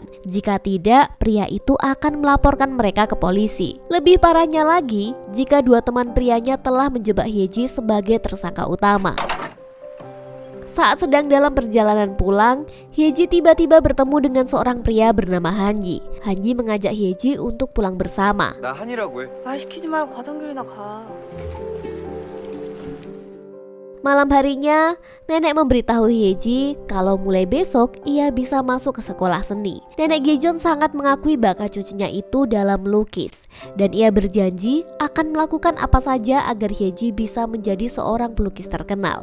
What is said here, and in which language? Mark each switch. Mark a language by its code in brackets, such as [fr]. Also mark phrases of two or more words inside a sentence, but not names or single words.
[id] Jika tidak, pria itu akan melaporkan mereka ke polisi. Lebih parahnya lagi, jika dua teman prianya telah menjebak Hyeji sebagai tersangka utama. Saat sedang dalam perjalanan pulang, Hyeji tiba-tiba bertemu dengan seorang pria bernama Hanyi. Hanyi mengajak Hyeji untuk pulang bersama. [ko] 나 한이라고 해. 말 시키지 말고 가던 길이나 가. [id] Malam harinya, nenek memberitahu Hyeji kalau mulai besok ia bisa masuk ke sekolah seni. Nenek Hyejeon sangat mengakui bakat cucunya itu dalam melukis, dan ia berjanji akan melakukan apa saja agar Hyeji bisa menjadi seorang pelukis terkenal.